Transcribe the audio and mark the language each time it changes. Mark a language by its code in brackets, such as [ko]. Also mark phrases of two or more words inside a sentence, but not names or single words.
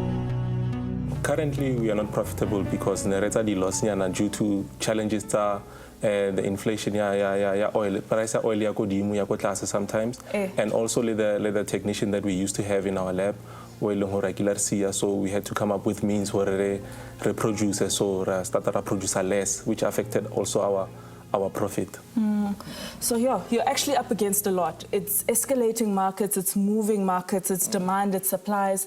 [en] Currently, we are not profitable because [tn] Nereta di [en] loss nyana due to challenges the inflation ya oil, price ya oil [tn] ya ko dimo ya ko tlase [en] sometimes, and also the technician that we used to have in our lab, so we had to come up with means where re produce, so started to produce less, which affected also our profit. So yeah, you're actually up against a lot. It's escalating markets, it's moving markets, it's demand, it's supplies.